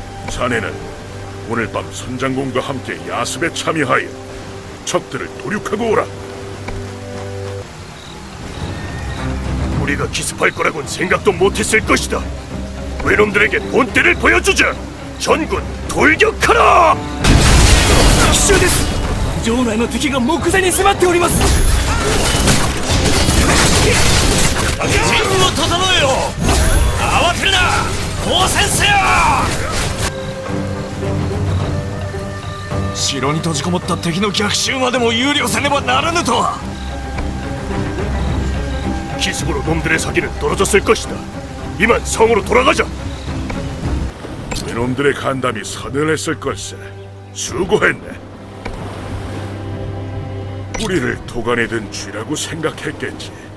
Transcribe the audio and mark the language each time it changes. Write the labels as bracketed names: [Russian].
[Korean] 자네는 오늘 밤 선장군과 함께 야습에 참여하여 적들을 도륙하고 오라. 우리가 기습할 거라곤 생각도 못했을 것이다. 외놈들에게 본때를 보여주자. 전군 돌격하라! [Japanese] 奇襲です。城内の敵が目前に迫っております。陣を整えよ。慌てるな。応戦せよ。城に閉じこもった敵の逆襲までも有料せねばならぬとは。 [Korean] 기습으로 놈들의 사기는 떨어졌을 것이다. 이만 성으로 돌아가자. 외놈들의 간담이 서늘했을 걸세. 수고했네. 우리를 도간에 든 쥐라고 생각했겠지.